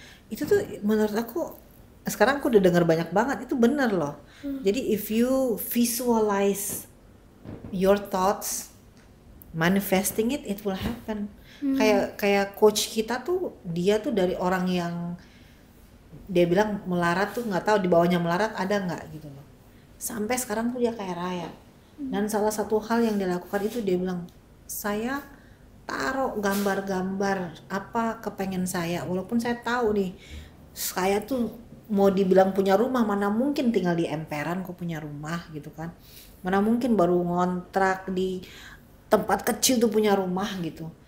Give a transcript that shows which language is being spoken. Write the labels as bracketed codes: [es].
[id] Itu tuh menurut aku sekarang aku udah dengar banyak banget, itu bener loh. [en] Jadi if you visualize your thoughts, manifesting it will happen. [id] Kayak coach kita tuh, dia tuh dari orang yang dia bilang melarat tuh nggak tahu di bawahnya melarat ada nggak gitu loh. Sampai sekarang tuh dia kaya raya. Dan salah satu hal yang dia lakukan itu dia bilang, saya taruh gambar-gambar apa kepengen saya, walaupun saya tahu nih saya tuh mau dibilang punya rumah, mana mungkin tinggal di emperan kok punya rumah gitu kan, mana mungkin baru ngontrak di tempat kecil tuh punya rumah gitu.